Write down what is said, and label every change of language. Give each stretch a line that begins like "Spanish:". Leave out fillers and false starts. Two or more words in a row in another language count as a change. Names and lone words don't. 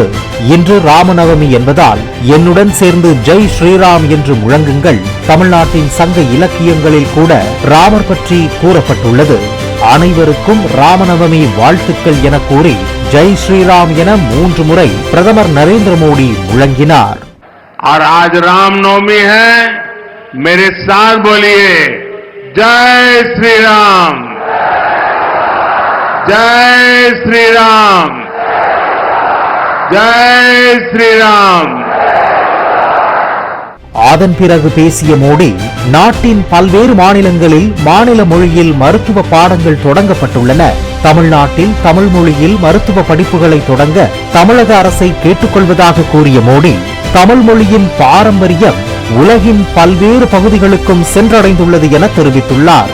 Tamil: இன்று ராமநவமி என்பதால் என்னுடன் சேர்ந்து ஜெய் ஸ்ரீராம் என்று முழங்குங்கள். தமிழ்நாட்டின் சங்க இலக்கியங்களில் கூட ராமர் பற்றி கூறப்பட்டுள்ளது. அனைவருக்கும் ராமநவமி வாழ்த்துக்கள் என கூறி ஜெய் ஸ்ரீராம் என 3 முறை பிரதமர் நரேந்திர மோடி முழங்கினார்.
Hindi: और आज रामनवमी है, मेरे साथ बोलिए जय श्री राम, जय श्री राम, जय श्री राम.
Tamil: அதன் பிறகு பேசிய மோடி, நாட்டின் பல்வேறு மாநிலங்களில் மாநில மொழியில் மருத்துவ பாடங்கள் தொடங்கப்பட்டுள்ளன. தமிழ்நாட்டில் தமிழ் மொழியில் மருத்துவ படிப்புகளை தொடங்க தமிழக அரசை கேட்டுக்கொள்வதாக கூறிய மோடி, தமிழ் மொழியின் பாரம்பரியம் உலகின் பல்வேறு பகுதிகளுக்கும் சென்றடைந்துள்ளது என தெரிவித்துள்ளார்.